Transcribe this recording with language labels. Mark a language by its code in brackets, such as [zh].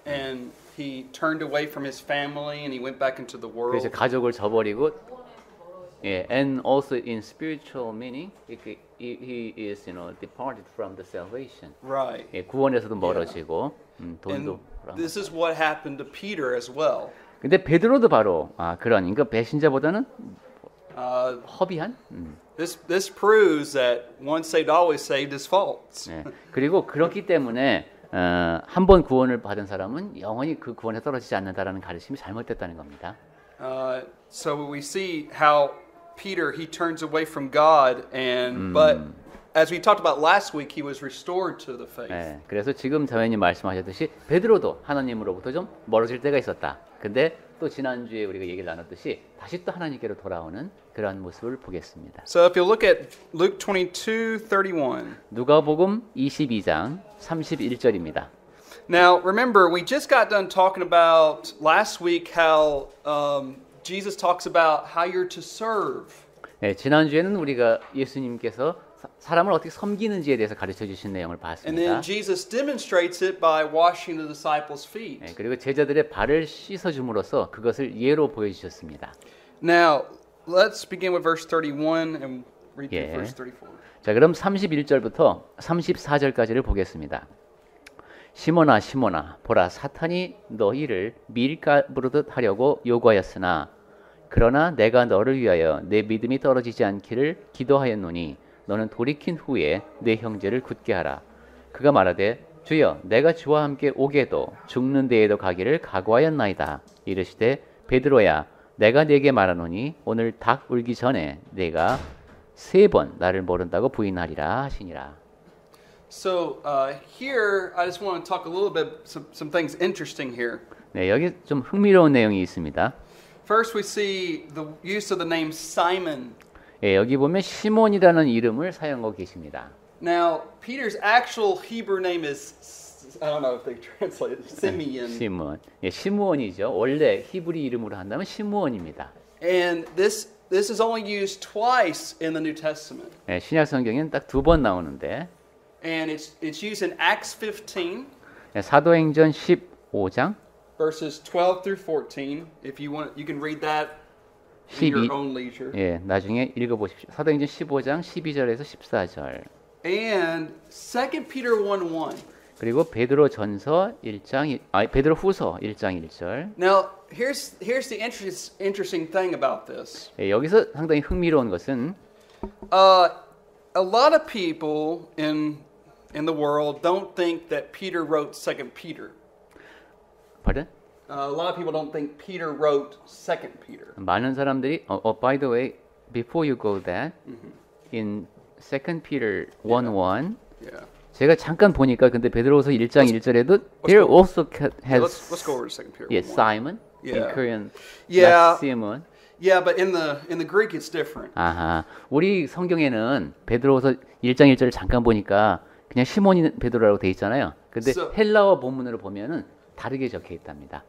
[en] And he turned away from his family and he went back into the world. [ko] 그래서 가족을 저버리고, [en] and also in spiritual meaning, he is departed from the salvation. Right. [ko] 구원에서도 멀어지고, 돈도. [en] And this is what happened to Peter as well. [ko] 근데 베드로도 바로 그러니까 배신자보다는 허비한. [en] This proves that once saved, always saved is false. [ko] 네. 그리고 그렇기 때문에 한 번 구원을 받은 사람은 영원히 그 구원에 떨어지지 않는다라는 가르침이 잘못됐다는 겁니다. [en] So we see how Peter, he turns away from God, but as we talked about last week, he was restored to the faith. [ko] 네. 그래서 지금 자매님 말씀하셨듯이 베드로도 하나님으로부터 좀 멀어질 때가 있었다. 근데 또 지난주에 우리가 얘기를 나눴듯이 다시 또 하나님께로 돌아오는 그러한 모습을 보겠습니다. [en] So if you look at Luke 22:31. [ko] 누가복음 22장 31절입니다. [en] Now, remember, we just got done talking about last week how Jesus talks about how you're to serve. [ko] 네, 지난주에는 우리가 예수님께서 사람을 어떻게 섬기는지에 대해서 가르쳐 주신 내용을 [en] And [ko] 봤습니다. [en] then Jesus demonstrates it by washing the disciples' feet. [ko] 네, 그리고 제자들의 발을 씻어 줌으로써 그것을 예로 보여 주셨습니다. [en] Now, let's begin with verse 31 and read through verse 34. [ko] 자, 그럼 31절부터 34절까지를 보겠습니다. 시몬아 시몬아 보라 사탄이 너희를 밀가부르듯 하려고 요구하였으나 그러나 내가 너를 위하여 내 믿음이 떨어지지 않기를 기도하였노니 너는 돌이킨 후에 내 형제를 굳게 하라. 그가 말하되 주여 내가 주와 함께 오게도 죽는 데에도 가기를 각오하였나이다. 이르시되 베드로야 내가 네게 말하노니 오늘 닭 울기 전에 내가 3번 나를 모른다고 부인하리라 하시니라. [en] So here, I just want to talk a little bit, some things interesting here. [ko] 네, 여기 좀 흥미로운 내용이 있습니다. [en] First, we see the use of the name Simon. [ko] 예, 여기 보면 시몬이라는 이름을 사용하고 계십니다. [en] Now, Peter's actual Hebrew name is, I don't know if they translate it, Simeon. [ko] 시몬. 예, 시므온이죠. 원래 히브리 이름으로 한다면 시므온입니다. [en] And this is only used twice in the New Testament. [ko] 예, 신약 성경에는 딱 2번 나오는데 [en] And it's used in Acts 15, [ko] 예, 사도행전 15장 [en] verses 12 through 14. If you want, you can read that in your own leisure. [ko] 예, 나중에 읽어보십시오. 사도행전 15장 12절에서 14절. [en] And 2 Peter 1:1. [ko] 그리고 베드로 전서 1장 베드로 후서 1장 1절. [en] Now, here's the interesting thing about this. [ko] 예, 여기서 상당히 흥미로운 것은 [en] A lot of people in the world don't think that Peter wrote 2 Peter. pardon? A lot of people don't think Peter wrote 2 Peter. [ko] 많은 사람들이 [en] by the way, before you go that, in 2 Peter 1:1, Yeah. [ko] 제가 잠깐 보니까 근데 베드로후서 1장 1절에도 [en] there also has Let's go over to 2 Peter. 1:1. Simon Yeah. in Korean. Yeah. not Simon. Yeah, but in the Greek it's different. [ko] 아하. 우리 성경에는 베드로후서 1장 1절을 잠깐 보니까 그냥 시몬이 베드로라고 돼 있잖아요. 근데 [en] So- [ko] 헬라어 본문으로 보면은 다르게 적혀 있답니다.